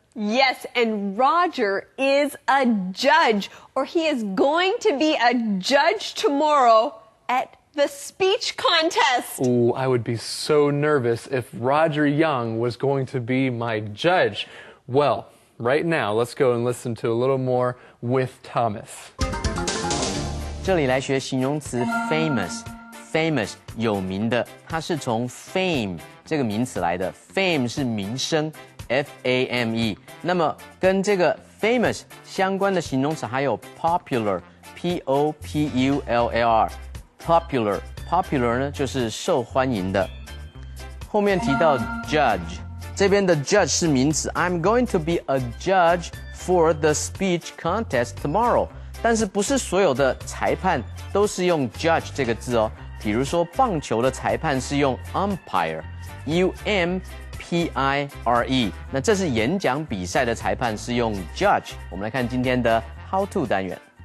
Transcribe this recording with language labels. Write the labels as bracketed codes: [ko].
[en] Yes, and Roger is a judge, or he is going to be a judge tomorrow at the speech contest. Ooh, I would be so nervous if Roger Young was going to be my judge. Well, right now, let's go and listen to a little more with Thomas. [zh] 这里来学形容词 famous。famous 有名的，它是从 fame 这个名词来的。 fame 是名声 ，F-A-M-E。那么跟这个 famous 相关的形容词还有 popular P-O-P-U-L-L-R。 popular 呢就是受欢迎的。后面提到 [en] judge， [zh] 这边的 judge 是名词 [en] ，I'm going to be a judge for the speech contest tomorrow。 [zh] 但是不是所有的裁判都是用 judge 这个字哦。比如说棒球的裁判是用 umpire，U-M-P-I-R-E。那这是演讲比赛的裁判是用 judge。我们来看今天的 How to 单元。